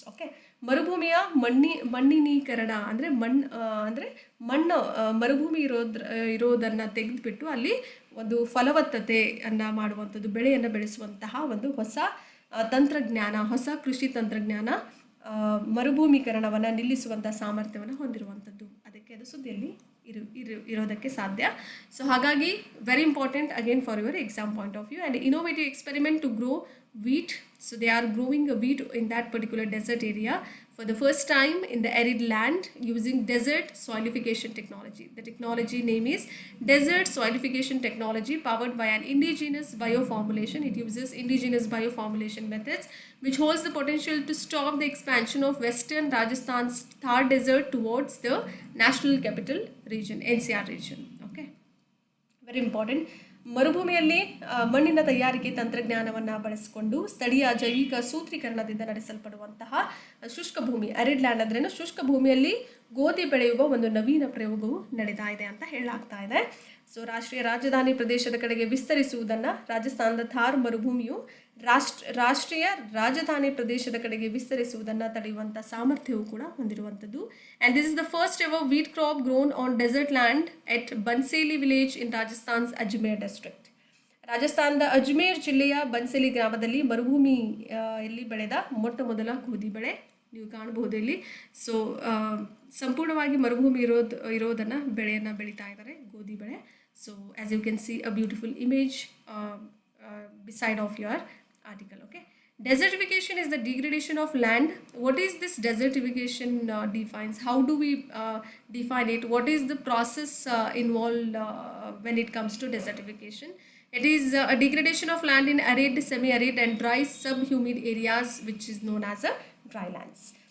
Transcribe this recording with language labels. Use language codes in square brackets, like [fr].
[kn] Okay, ಮರುಭೂಮಿಯ ಮಣ್ಣಿನೀಕರಣ ಅಂದರೆ ಮಣ್ಣು ಮರುಭೂಮಿ ಇರೋದನ್ನು ತೆಗೆದುಬಿಟ್ಟು ಅಲ್ಲಿ ಒಂದು ಫಲವತ್ತತೆಯನ್ನು ಮಾಡುವಂಥದ್ದು, ಬೆಳೆಯನ್ನು ಬೆಳೆಸುವಂತಹ ಒಂದು ಹೊಸ ತಂತ್ರಜ್ಞಾನ, ಹೊಸ ಕೃಷಿ ತಂತ್ರಜ್ಞಾನ ಮರುಭೂಮೀಕರಣವನ್ನು ನಿಲ್ಲಿಸುವಂಥ ಸಾಮರ್ಥ್ಯವನ್ನು ಹೊಂದಿರುವಂಥದ್ದು. ಅದಕ್ಕೆ ಅದು ಸುದ್ದಿಯಲ್ಲಿ ಇರೋದಕ್ಕೆ ಸಾಧ್ಯ. ಸೊ ಹಾಗಾಗಿ [en] Very important again for your exam point of view. And innovative experiment to grow wheat. So they are growing a wheat in that particular desert area for the first time in the arid land using desert soilification technology. The technology name is desert soilification technology, powered by an indigenous bioformulation. It uses indigenous bioformulation methods which holds the potential to stop the expansion of western Rajasthan's Thar desert towards the national capital region, NCR region. Okay, very important. [kn] ಮರುಭೂಮಿಯಲ್ಲಿ ಮಣ್ಣಿನ ತಯಾರಿಕೆ ತಂತ್ರಜ್ಞಾನವನ್ನು ಬಳಸಿಕೊಂಡು ಸ್ಥಳೀಯ ಜೈವಿಕ ಸೂತ್ರೀಕರಣದಿಂದ ನಡೆಸಲ್ಪಡುವಂತಹ ಶುಷ್ಕ ಭೂಮಿ, arid land ಅಂದ್ರೇನು, ಶುಷ್ಕ ಭೂಮಿಯಲ್ಲಿ ಗೋಧಿ ಬೆಳೆಯುವ ಒಂದು ನವೀನ ಪ್ರಯೋಗವು ನಡೀತಾ ಇದೆ ಅಂತ ಹೇಳಲಾಗ್ತಾ ಇದೆ. ಸೊ ರಾಷ್ಟ್ರೀಯ ರಾಜಧಾನಿ ಪ್ರದೇಶದ ಕಡೆಗೆ ವಿಸ್ತರಿಸುವುದನ್ನು ರಾಜಸ್ಥಾನದ ಥಾರ್ ಮರುಭೂಮಿಯು ರಾಷ್ಟ್ರೀಯ ರಾಜಧಾನಿ ಪ್ರದೇಶದ ಕಡೆಗೆ ವಿಸ್ತರಿಸುವುದನ್ನು ತಡೆಯುವಂಥ ಸಾಮರ್ಥ್ಯವೂ ಕೂಡ ಹೊಂದಿರುವಂಥದ್ದು. [en] And this is the first ever wheat crop grown on desert land at Banseli village in Rajasthan's Ajmer district. [kn] ರಾಜಸ್ಥಾನದ ಅಜ್ಮೇರ್ ಜಿಲ್ಲೆಯ ಬನ್ಸೇಲಿ ಗ್ರಾಮದಲ್ಲಿ ಮರುಭೂಮಿಯಲ್ಲಿ ಬೆಳೆದ ಮೊಟ್ಟ ಮೊದಲ ಗೋಧಿ ಬೆಳೆ ನೀವು ಕಾಣಬಹುದು ಇಲ್ಲಿ. ಸೊ ಸಂಪೂರ್ಣವಾಗಿ ಮರುಭೂಮಿ ಇರೋದನ್ನು ಬೆಳೆಯನ್ನು ಬೆಳೀತಾ ಇದ್ದಾರೆ, ಗೋಧಿ ಬೆಳೆ. [en] So as you can see a beautiful image beside of your article. Okay, desertification is the degradation of land. What is this desertification defines? How do we define it? What is the process involved when it comes to desertification? It is a degradation of land in arid, semi-arid and dry subhumid areas which is known as a dry lands.